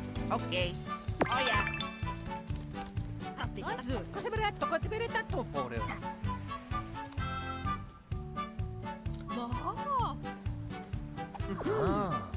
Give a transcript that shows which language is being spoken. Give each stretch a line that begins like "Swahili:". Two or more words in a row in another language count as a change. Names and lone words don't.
English: Okay. Oh yeah. Let's
Italian: Cos'è tanto fuori?
Korean: 뭐? Ah.